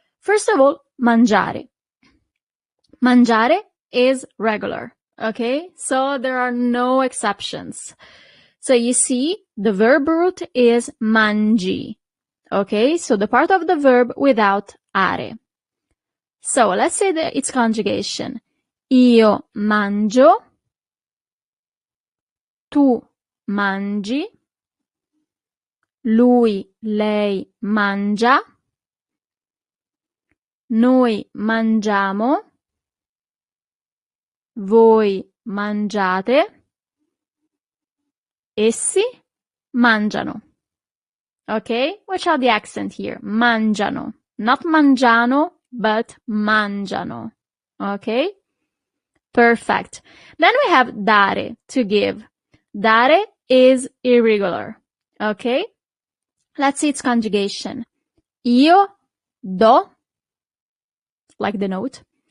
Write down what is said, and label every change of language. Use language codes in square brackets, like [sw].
[en] First of all, mangiare. Mangiare is regular, okay? So there are no exceptions. So you see, the verb root is mangi, okay? So the part of the verb without are. So let's say that its conjugation. [it] Io mangio, tu mangi, lui, lei mangia, noi mangiamo, voi mangiate, essi mangiano. [en] Okay? Watch out the accent here. Mangiano. Not mangiano, but mangiano. Okay? Perfect. Then we have dare, to give. Dare is irregular. Okay? Let's see its conjugation. [it] Io do, [en] like the note.